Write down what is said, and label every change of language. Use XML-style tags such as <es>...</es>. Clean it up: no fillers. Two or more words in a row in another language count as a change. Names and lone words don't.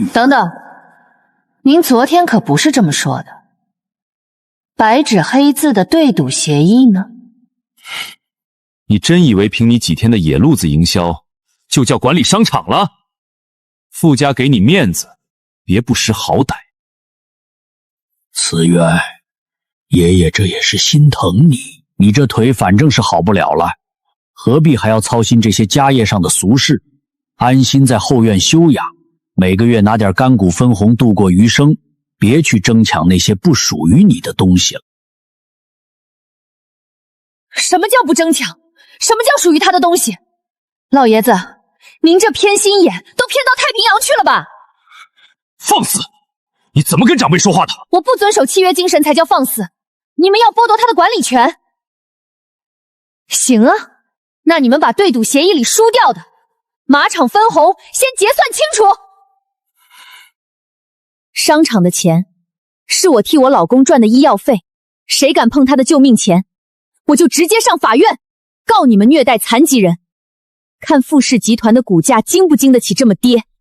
<zh>等等，您昨天可不是這麼說的，白紙黑字的對賭協議呢？你真以為憑你幾天的野路子營銷就叫管理商場了？傅家給你面子， 別不識好歹。慈淵，爺爺這也是心疼你，你這腿反正是好不了了，何必還要操心這些家業上的俗事？安心在後院休養，每個月拿點乾谷分紅度過餘生，別去爭搶那些不屬於你的東西了。什麼叫不爭抢？什麼叫屬於他的東西？老爺子，您這偏心眼都偏到太平洋去了吧？放肆！你怎么跟長輩說話的？我不遵守契約精神才叫放肆，你們要剝奪他的管理權。行啊，那你們把對賭協議裡輸掉的馬場分紅先結算清楚。商場的錢是我替我老公賺的醫藥費，誰敢碰他的救命錢，我就直接上法院告你們虐待殘疾人，看富氏集團的股價經不經得起這麼跌。</zh>